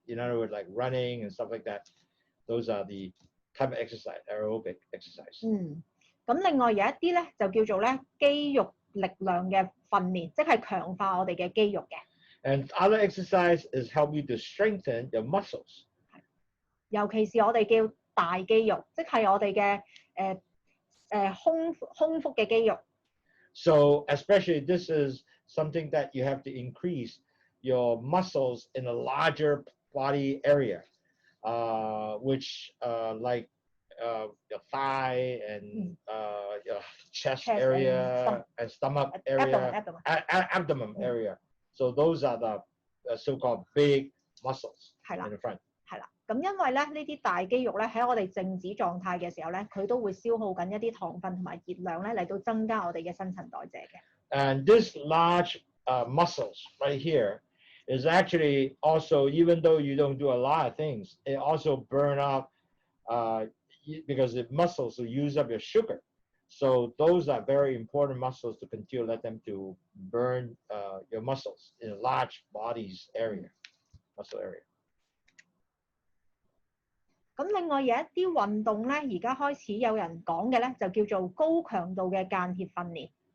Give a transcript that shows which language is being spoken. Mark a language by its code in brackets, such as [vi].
[en] In other words, like running and stuff like that. Those are the type of exercise, aerobic exercise. [yue] 咁另外有一啲咧就叫做咧肌肉力量嘅訓練，即係強化我哋嘅肌肉嘅。 [en] And other exercise is help you to strengthen your muscles. [yue] 尤其是我哋叫大肌肉，即係我哋嘅胸腹嘅肌肉。 [en] So especially this is something that you have to increase your muscles in a larger body area, which like your thigh and your chest area and stomach area, abdomen area. So those are the so-called big muscles in the front. [yue] 係啦，咁因為咧呢啲大肌肉咧喺我哋靜止狀態嘅時候咧，佢都會消耗緊一啲糖分同埋熱量咧嚟到增加我哋嘅新陳代謝嘅。 [en] And this large muscles right here is actually also, even though you don't do a lot of things, it also burn up because the muscles will use up your sugar. So those are very important muscles to continue let them to burn your muscles in a large body's area, muscle area. [yue] 咁另外有一啲運動咧，而家開始有人講嘅咧，就叫做高強度嘅間歇訓練。